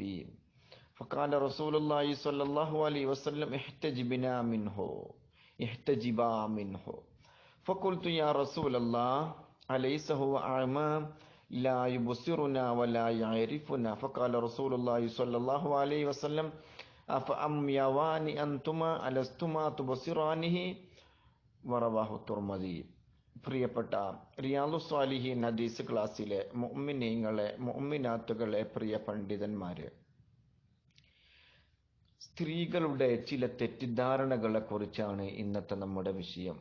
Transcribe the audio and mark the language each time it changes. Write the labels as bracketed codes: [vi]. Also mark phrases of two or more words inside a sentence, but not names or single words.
[ar] فقال رسول الله صلى الله عليه وسلم احتجبا منه. فقلت يا رسول الله أليس هو أعمى لا يبصرنا ولا يعرفنا؟ فقال رسول الله صلى الله عليه وسلم أفأميوان أنتما ألستما تبصرانه ورواه الترمذي. [ml] പ്രിയപ്പെട്ട റിയാദു സ്വാലിഹീൻ ഹദീസ് ക്ലാസ്സിലെ മുഅ്മിനീങ്ങളെ മുഅ്മിനാത്തുകളെ പ്രിയ പണ്ഡിതന്മാരെ, സ്ത്രീകളുടെ ചില തെറ്റിദ്ധാരണകളെ കുറിച്ചാണ് ഇന്നത്തെ നമ്മുടെ വിഷയം.